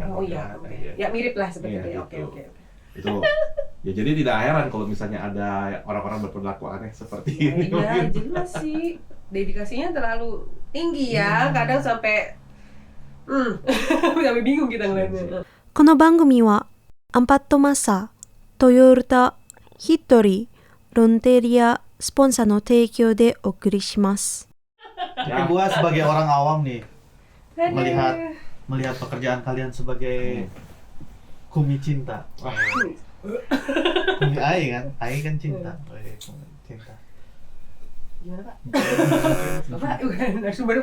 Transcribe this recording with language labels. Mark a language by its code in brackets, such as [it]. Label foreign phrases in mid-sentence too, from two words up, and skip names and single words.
[id] Oh iya. Ya mirip lah seperti Iya, itu. Oke, gitu. oke. Itu ya jadi tidak heran kalau misalnya ada orang-orang berperilaku aneh seperti ini. Iya, jelas sih. Dedikasinya terlalu tinggi ya, kadang sampai sampai bingung kita ngeliatnya. [ja] この番組はアンパットマッサー、トヨタ、ヒットリー、ロンテリアスポンサーの提供でお送りします。 [id] Tapi gua sebagai orang awam nih Aduh. melihat pekerjaan kalian sebagai kumi cinta. Kumi Ai kan cinta. Cinta. Gimana Pak? Bapak bukan narasumber